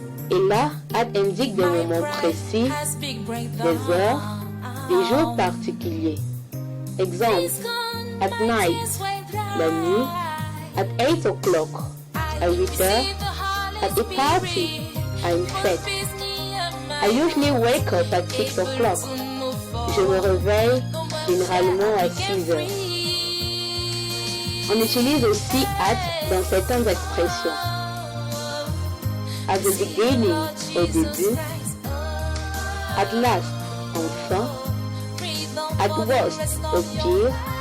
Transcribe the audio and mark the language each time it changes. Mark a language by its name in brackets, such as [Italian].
[French] Et là, at indique des moments précis, des heures, des jours particuliers. Exemple, [English] at night, [French] la nuit, [English] at 8 o'clock, [French] à 8 heures, [English] at a party, [French] à une fête. [English] I usually wake up at 6 o'clock. [French] Je me réveille généralement à 6 heures. On utilise aussi at dans certaines expressions. [English] At the beginning, [French] au début. [English] At last, [French] enfin. [English] At worst, [French] au pire.